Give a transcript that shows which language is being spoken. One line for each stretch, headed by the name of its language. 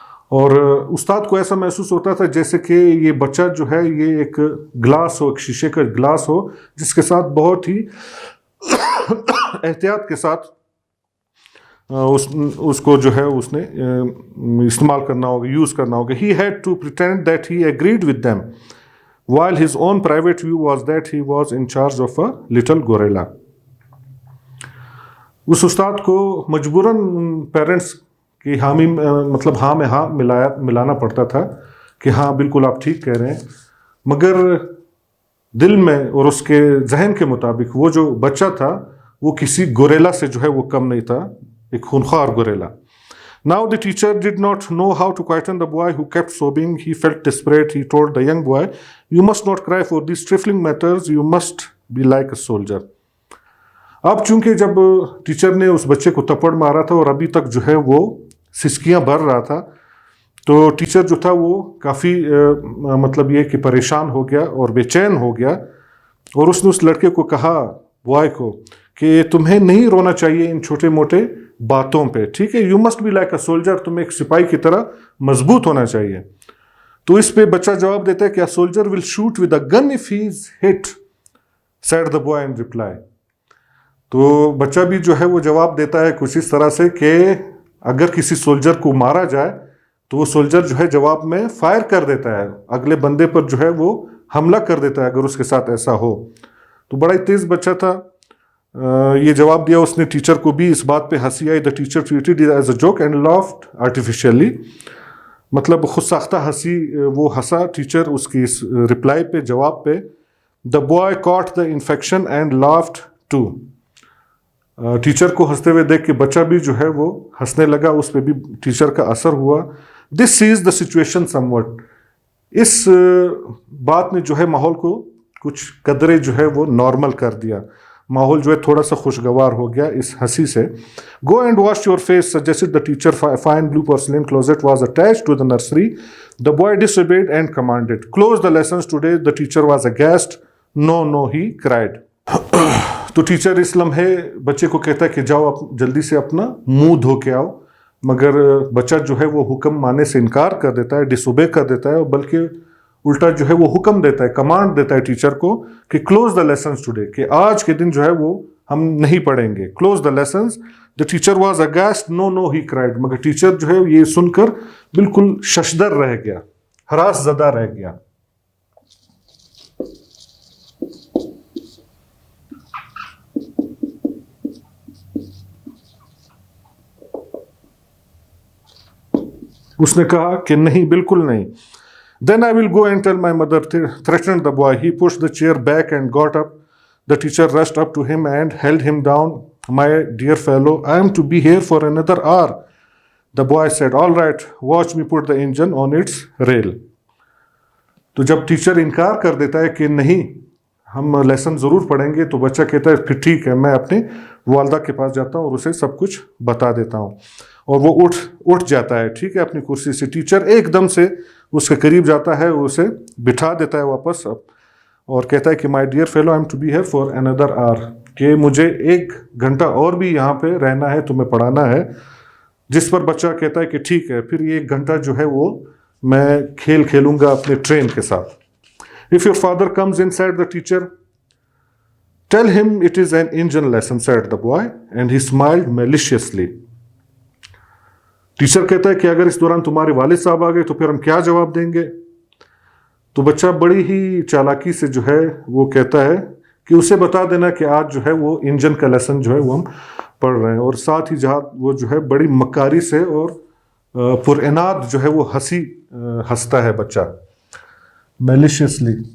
Urdu: اور استاد کو ایسا محسوس ہوتا تھا جیسے کہ یہ بچہ جو ہے یہ ایک گلاس ہو, ایک شیشے کا گلاس ہو, جس کے ساتھ بہت ہی احتیاط کے ساتھ اس کو جو ہے اس نے استعمال کرنا ہوگا, یوز کرنا ہوگا.
English: He had to pretend that he agreed with them, while his own private view was that he was in charge of a little gorilla.
Urdu: اس استاد کو مجبوراً پیرنٹس کی حامی, مطلب ہاں میں ہاں ملانا پڑتا تھا کہ ہاں بالکل آپ ٹھیک کہہ رہے ہیں, مگر دل میں اور اس کے ذہن کے مطابق وہ جو بچہ تھا وہ کسی گوریلا سے جو ہے وہ کم نہیں تھا, ایک خونخوار guerrilla.
English: Now the teacher did not know how to quieten the boy who kept sobbing. He felt desperate. He told the young boy, "You must not cry for these trifling matters. You must be like a soldier."
Urdu: اب چونکہ جب teacher نے اس بچے کو تپڑ مارا تھا اور ابھی تک جو ہے وہ سسکیاں بھر رہا تھا, تو ٹیچر جو تھا وہ کافی مطلب یہ کہ پریشان ہو گیا اور بے چین ہو گیا, اور اس نے اس لڑکے کو کہا, بوائے کو, کہ تمہیں نہیں رونا چاہیے ان چھوٹے موٹے باتوں پہ. ٹھیک ہے.
English: you must be like a soldier,
Urdu: تم ایک سپاہی کی طرح مضبوط ہونا چاہیے. تو اس پہ بچہ جواب دیتا ہے کہ
English: a soldier will shoot with a gun if he is hit, said the boy in reply.
Urdu: تو بچہ بھی جو ہے وہ جواب دیتا ہے کچھ اس طرح سے کہ اگر کسی سولجر کو مارا جائے تو وہ سولجر جو ہے جواب میں فائر کر دیتا ہے, اگلے بندے پر جو ہے وہ حملہ کر دیتا ہے اگر اس کے ساتھ ایسا ہو. تو بڑا ہی تیز بچہ تھا, یہ جواب دیا اس نے. ٹیچر کو بھی اس بات پہ ہنسی آئی.
English: The teacher treated it as a joke and laughed artificially.
Urdu: مطلب خود ساختہ ہنسی وہ ہنسا ٹیچر اس کی اس رپلائی پہ, جواب پہ.
English: The boy caught the infection and laughed too.
Urdu: Teacher کو ہنستے ہوئے دیکھ کے بچہ بھی جو ہے وہ ہنسنے لگا, اس پہ بھی ٹیچر کا اثر ہوا.
English: This seized the situation somewhat.
Urdu: اس بات نے جو ہے ماحول کو کچھ قدرے جو ہے وہ نارمل کر دیا, ماحول جو ہے تھوڑا سا خوشگوار ہو گیا اس ہنسی سے.
English: Go and wash your face, suggested the teacher. Fine blue porcelain closet was attached to the nursery. The boy disobeyed and commanded, "Close the lessons today." The teacher was aghast. No, he cried.
Urdu: تو teacher اس لمحے بچے کو کہتا ہے کہ جاؤ آپ جلدی سے اپنا منہ دھو کے آؤ, مگر بچہ جو ہے وہ حکم ماننے سے انکار کر دیتا ہے, ڈس اوبے کر دیتا ہے, بلکہ الٹا جو ہے وہ حکم دیتا ہے, کمانڈ دیتا ہے ٹیچر کو کہ
English: close the lessons today,
Urdu: کہ آج کے دن جو ہے وہ ہم نہیں پڑھیں گے.
English: Close the lessons. The teacher was aghast. No he cried.
Urdu: مگر ٹیچر جو ہے یہ سن کر بالکل ششدر رہ گیا, ہراس زدہ رہ گیا. اس نے کہا کہ نہیں, بالکل نہیں.
English: Then I will go and tell my mother, threatened the boy. He pushed the chair back and got up. The teacher rushed up to him and held him down. My dear fellow, I am to be here for another hour. The boy said, all right, watch me put the engine on its rail.
Urdu: تو جب teacher انکار کر دیتا ہے کہ نہیں ہم lesson ضرور پڑھیں گے, تو بچہ کہتا ہے پھر ٹھیک ہے, میں اپنے والدہ کے پاس جاتا ہوں اور اسے سب کچھ بتا دیتا ہوں. اور وہ اٹھ جاتا ہے, ٹھیک ہے, اپنی کرسی سے. ٹیچر ایک دم سے اس کے قریب جاتا ہے, اسے بٹھا دیتا ہے واپس, اور کہتا ہے کہ
English: My dear fellow, I am to be here for another our.
Urdu: کہ مجھے 1 گھنٹہ اور بھی یہاں پہ رہنا ہے, تمہیں پڑھانا ہے. جس پر بچہ کہتا ہے کہ ٹھیک ہے, پھر یہ 1 گھنٹہ جو ہے وہ میں کھیل کھیلوں گا اپنے ٹرین کے ساتھ.
English: If your father comes in, said the teacher, tell him it is an engine lesson, said the boy, and he smiled maliciously.
Urdu: Teacher کہتا ہے کہ اگر اس دوران تمہارے والد صاحب آ گئے تو پھر ہم کیا جواب دیں گے؟ تو بچہ بڑی ہی چالاکی سے جو ہے وہ کہتا ہے کہ اسے بتا دینا کہ آج جو ہے وہ انجن کا لیسن جو ہے وہ ہم پڑھ رہے ہیں. اور ساتھ ہی جہاں وہ جو ہے بڑی مکاری سے اور پر اناد جو ہے وہ ہنستا ہے بچہ, میلیشیسلی.